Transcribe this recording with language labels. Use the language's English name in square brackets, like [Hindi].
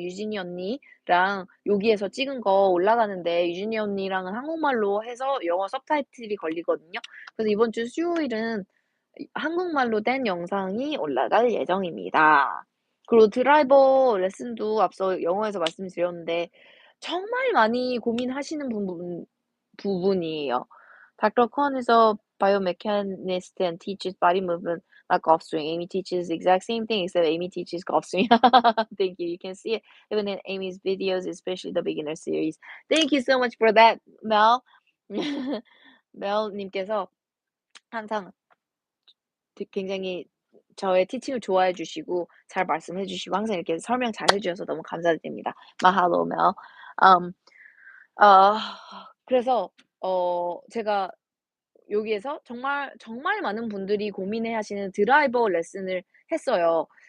[Korean] 유진이 언니랑 여기에서 찍은 거 올라가는데 유진이 언니랑은 한국말로 해서 영어 서브타이틀이 걸리거든요. 그래서 이번 주 수요일은 한국말로 된 영상이 올라갈 예정입니다. 그리고 드라이버 레슨도 앞서 영어에서 말씀드렸는데 정말 많이 고민하시는 부분이에요. [English] Dr. Kwon is a biomechanist and teaches body movement like golf swing. Amy teaches the exact same thing except Amy teaches golf swing. Thank you. You can see it even in Amy's videos, especially the beginner series. Thank you so much for that, Mel. [Korean] 멜님께서 항상 굉장히 저의 티칭을 좋아해 주시고 잘 말씀해 주시고 항상 이렇게 설명 잘해 주셔서 너무 감사드립니다. [English] Mahalo, Mel. [Korean] 음, 어, 그래서 제가 여기에서 정말 정말 많은 분들이 고민해 하시는 드라이버 레슨을 했어요.